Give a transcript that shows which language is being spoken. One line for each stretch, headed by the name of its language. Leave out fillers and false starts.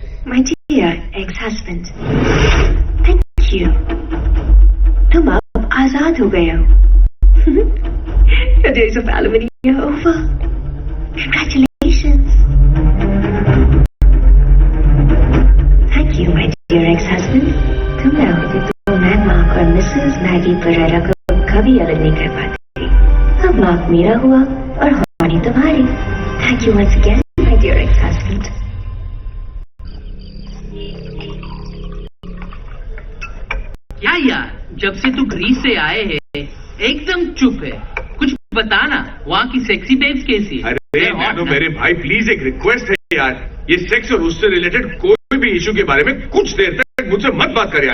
English: My dear ex-husband, thank you.
Hindi: तुम अब आजाद हो गए हो।
English: The days of alimony are over. Congratulations. Thank you, my dear ex-husband.
Hindi: तुम ना होते तो मैं मार्क और मिसेस मैगी परेरा को कभी अलग नहीं कर पाती। अब मार्क मेरा हुआ और हॉनी तुम्हारी।
English: Thank you once again, my dear ex-husband.
Hindi: क्या यार, जब से तू ग्रीस से आए है एकदम चुप है, कुछ बताना, वहाँ की सेक्सी बेब्स कैसी है? अरे नैनो मेरे भाई प्लीज एक रिक्वेस्ट है यार, ये सेक्स और उससे रिलेटेड कोई भी इशू के बारे में कुछ देर तक मुझसे मत बात कर यार।